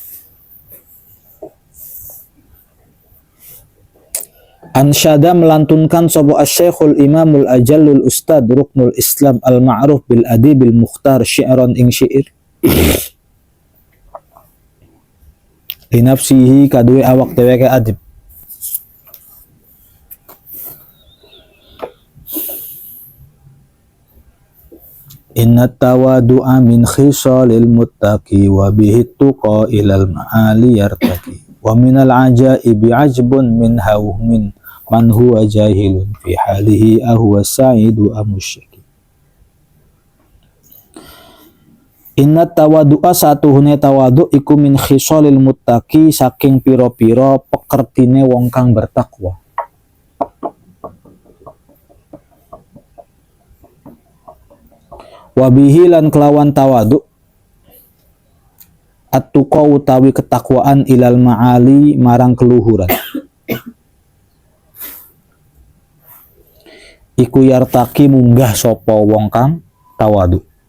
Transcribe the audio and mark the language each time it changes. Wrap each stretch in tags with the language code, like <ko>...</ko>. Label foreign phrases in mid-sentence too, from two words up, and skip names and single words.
<ar>Ansyada</ar> <jv>melantunkan sapa</jv> <ar>الشيخ الإمام الأجل الأستاذ ركن الإسلام المعروف بالأديب المختار شعرا</ar> <jv>ing syair</jv> <ar>linafsihi</ar> <jv>kaduwe awak dheweke</jv> <ar>adib. إن التواضع من خصال المتقي وبه التقي إلى المعالي يرتقي ومن العجائب عجب من هو جاهل في حاله أهو السعيد أم الشقي. إن التواضع</ar> <jv>satuhune tawadu iku</jv> <ar>من خصال المتقي</ar> <jv>saking pira-pira pekertine wong kang bertakwa. Wabihi lan kelawan tawadu at-tuqa utawi ketakwaan</jv> <ar>إلى المعالي</ar> <jv>marang keluhuran iku yartaki munggah sapa wong kang tawadu.</jv>